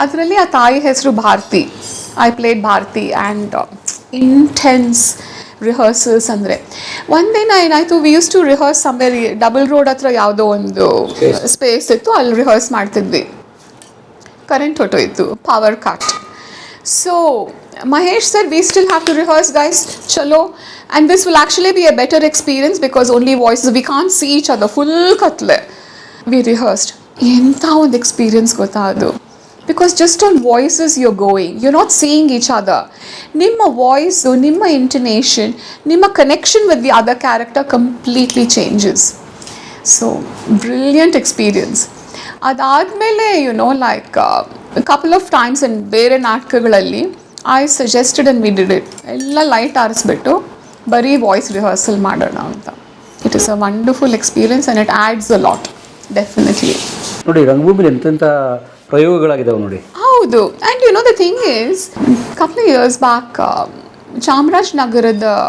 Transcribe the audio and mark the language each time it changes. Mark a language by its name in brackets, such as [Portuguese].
[Kannada] ಅದರಲ್ಲಿ ಆ ತಾಯಿ ಹೆಸರು Bharati. [English] I played Bharati. And intense rehearsals. [Kannada] ಅಂದರೆ ಒಂದಿನ ಏನಾಯಿತು, [English] we use to rehearse somewhere double road [Kannada] ಹತ್ರ ಯಾವುದೋ ಒಂದು ಸ್ಪೇಸ್ ಇತ್ತು, ಅಲ್ಲಿ ರಿಹರ್ಸ್ ಮಾಡ್ತಿದ್ವಿ. Current ಹೊಟ್ಟೋಯ್ತು, power cut. [English] So Mahesh said, we still have to rehearse guys, chalo, and this will actually be a better experience because only voices, we can't see each other, [Kannada] full katle. [English] We rehearsed. [Kannada] Enta ond experience gota adu, [English] because just on voices you're going, you're not seeing each other. Nimma voice, nimma intonation, nimma connection with the other character completely changes. So brilliant experience. [Kannada] ಅದಾದಮೇಲೆ [English] like a couple of times in [Kannada] ಬೇರೆ ನಾಟಕಗಳಲ್ಲಿ [English] I suggested and we did it. [Kannada] ಎಲ್ಲ light ಆರಿಸ್ಬಿಟ್ಟು ಬರೀ voice rehearsal ಮಾಡೋಣ ಅಂತ. [English] It is a wonderful experience and it adds a lot, definitely. [Kannada] ನೋಡಿ, ರಂಗಭೂಮಿಲಿ ಎಂತೆಂಥ ಪ್ರಯೋಗಗಳಾಗಿದ್ದಾವೆ ನೋಡಿ. ಹೌದು. [English] and you know the thing is, couple years back ಚಾಮರಾಜನಗರದ